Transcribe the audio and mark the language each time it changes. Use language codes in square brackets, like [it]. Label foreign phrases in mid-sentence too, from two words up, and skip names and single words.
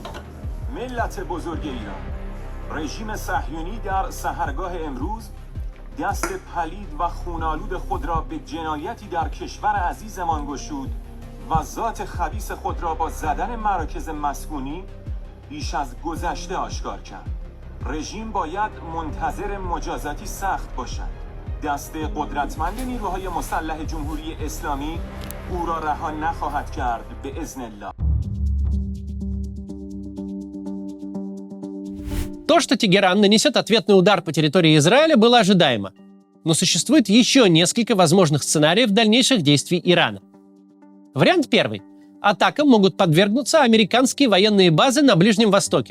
[fa] ملت بزرگ ایران، رژیم صهیونی در سحرگاه امروز دست پلید و خونالود خود را به جنایتی در کشور عزیزمان گشود و ذات خبیث خود را با زدن مراکز مسکونی بیش از گذشته آشکار کرد. رژیم باید منتظر مجازاتی سخت باشد. دست قدرتمند نیروهای مسلح جمهوری اسلامی او را رها نخواهد کرد به [ar] اذن الله. [ru] То, что Тегеран нанесет ответный удар по территории Израиля, было ожидаемо. Но существует еще несколько возможных сценариев дальнейших действий Ирана. Вариант первый. Атакам могут подвергнуться американские военные базы на Ближнем Востоке.